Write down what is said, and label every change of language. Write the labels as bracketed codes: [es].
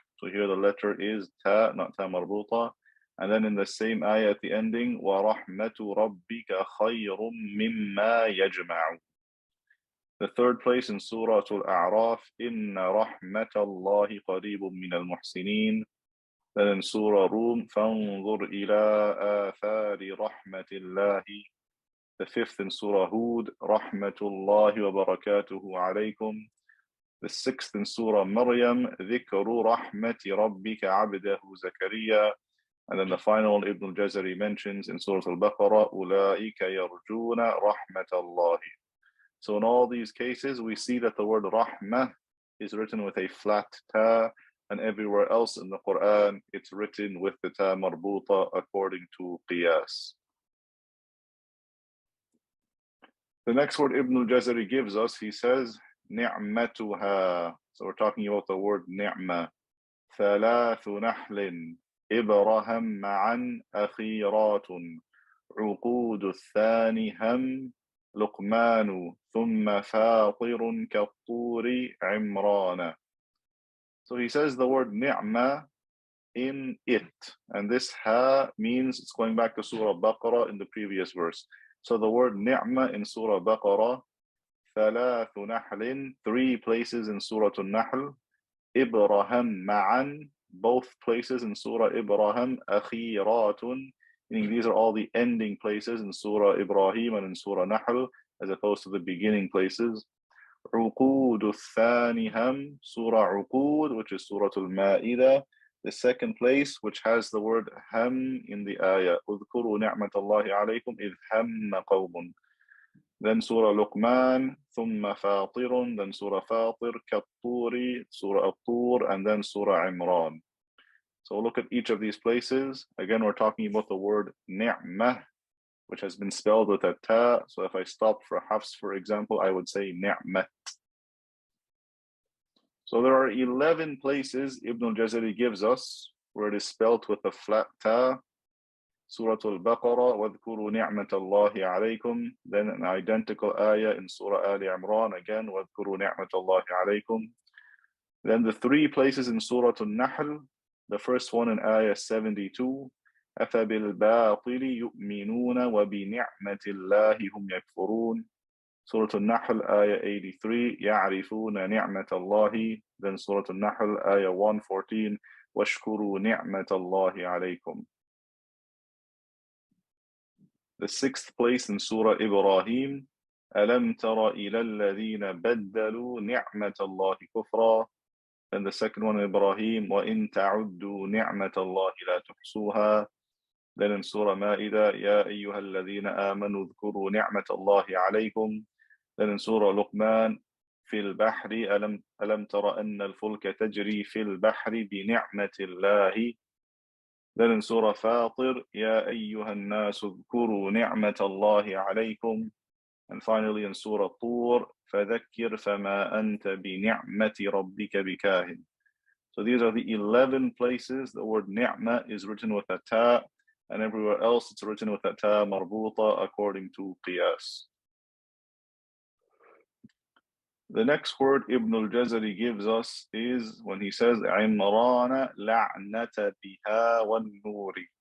[en] So here the letter is Ta, not Ta marbuta. And then in the same ayah at the ending, [ar] وَرَحْمَةُ رَبِّكَ خَيْرٌ مِمَّا يَجْمَعُ. [en] The third place in Surah Al-A'raf, [ar] إِنَّ رَحْمَةَ اللَّهِ قَرِيبٌ مِنَ الْمُحْسِنِينَ. [en] Then in Surah Rum, [ar] فَانظُرْ إِلَىٰ آثَارِ رَحْمَةِ اللَّهِ. [en] The fifth in Surah Hud, [ar] رَحْمَةُ اللَّهِ وَبَرَكَاتُهُ عَلَيْكُمْ. [en] The sixth in Surah Maryam, [ar] ذِكْرُ رَحْمَةِ رَبِّكَ عَبْدَهُ زَكَرِيَّا. [en] And then the final one Ibn al-Jazari mentions in Surah Al-Baqarah, [ar] أُولَٰئِكَ يَرْجُونَ رَحْمَةَ اللَّهِ. [en] So in all these cases, we see that the word Rahmah is written with a flat Ta, and everywhere else in the Quran, it's written with the Ta marbuta according to Qiyas. The next word Ibn al-Jazari gives us, he says, Ni'matuha. So we're talking about the word Ni'ma. [ar] ثلاث نحل إبرهم معا أخيرات عقود الثاني هم لقمان ثم فاطر كالطور عمران. [en] So he says the word ni'ma in it, and this ha means it's going back to Surah Baqarah in the previous verse. So the word ni'ma in Surah Baqarah, thalathu nahlin, three places in Surah Al-Nahl, Ibrahim ma'an, both places in Surah Ibrahim, akhiratun, meaning these are all the ending places in Surah Ibrahim and in Surah Nahl, as opposed to the beginning places. [ar] عقود الثاني هم, [en] Surah Uqud, which is Surah Al-Ma'idah, the second place, which has the word ham in the ayah. [ar] اذكروا نعمة الله عليكم إذ هم قوم. [en] Then Surah Luqman, [ar] ثم فاطر, [en] then Surah Fatir, كالطور, Surah Al-Tur, and then Surah Imran. So look at each of these places. Again, we're talking about the word ni'mah, which has been spelled with a ta. So if I stopped for Hafs, for example, I would say ni'mat. So there are 11 places Ibn al-Jazari gives us where it is spelled with a flat ta. Surah Al-Baqarah, [ar] وَاذْكُرُوا نِعْمَةَ اللَّهِ عَلَيْكُمْ. [en] Then an identical ayah in Surah Ali Imran, again, [ar] وَاذْكُرُوا نِعْمَةَ اللَّهِ عَلَيْكُمْ. [en] Then the three places in Surah Al-Nahl, the first one in ayah 72, [ar] أَفَبِالْبَاطِلِ يُؤْمِنُونَ وَبِنِعْمَةِ اللَّهِ هُمْ يَكْفُرُونَ. [en] Surah Al-Nahl, ayah 83, [ar] يَعْرِفُونَ نِعْمَةَ اللَّهِ. [en] Then Surah Al-Nahl, ayah 114, [ar] وَاشْكُرُوا نِعْمَةَ اللَّهِ عَلَيْكُمْ. [en] The sixth place in Surah Ibrahim, [ar] أَلَمْ تَرَ إِلَى الَّذِينَ بَدَّلُوا نِعْمَةَ اللَّهِ كُفْرًا. [en] Then the second one in Ibrahim, [ar] وَإِن تَعُدُّوا نِعْمَةَ اللَّهِ لَا تُحْصُوهَا. [en] Then in Surah Ma'idah, [ar] يَا أَيُّهَا الَّذِينَ آمَنُوا اذْكُرُوا نِعْمَةَ اللَّهِ عَلَيْكُمْ. [en] Then in Surah Luqman, [ar] فِي الْبَحْرِ أَلَمْ تَرَ أَنَّ الْفُلْكَ تَجْرِي فِي الْبَحْرِ بِنِعْمَةِ اللَّهِ. [en] Then in Surah Fatir, [ar] يَا أَيُّهَا النَّاسُ اذْكُرُوا نِعْمَةَ اللَّهِ عَلَيْكُمْ. [en] And finally in Surah Tur, [ar] فَذَكِّرْ فَمَا أَنْتَ بِنِعْمَةِ رَبِّكَ بِكَاهِنٍ. [en] So these are the 11 places the word ni'mah is written with a ta, and everywhere else it's written with a ta marbuta according to qiyas. The next word Ibn al-Jazari gives us is when he says [ar] عِمْرَانَ لَعْنَةَ بِهَا وَالنُّورِ.